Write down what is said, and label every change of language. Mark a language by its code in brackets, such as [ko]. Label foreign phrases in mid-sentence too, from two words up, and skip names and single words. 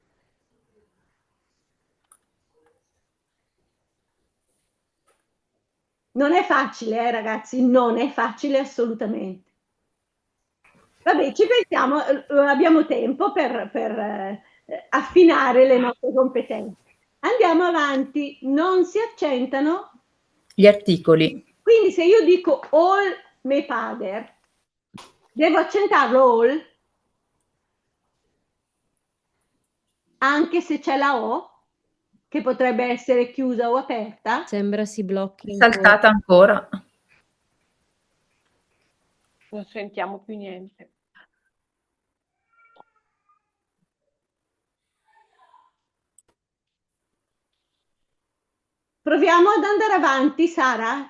[it] Non è facile, ragazzi, non è facile assolutamente. Vabbè, ci pensiamo, abbiamo tempo per affinare le nostre competenze. Andiamo avanti, non si accentano Gli articoli. Quindi se io dico [br] all me pader, [it] devo accentarlo all? Anche se c'è la O, che potrebbe essere chiusa o aperta? Sembra si blocchi Saltata ancora. Non sentiamo più niente. Proviamo ad andare avanti, Sara?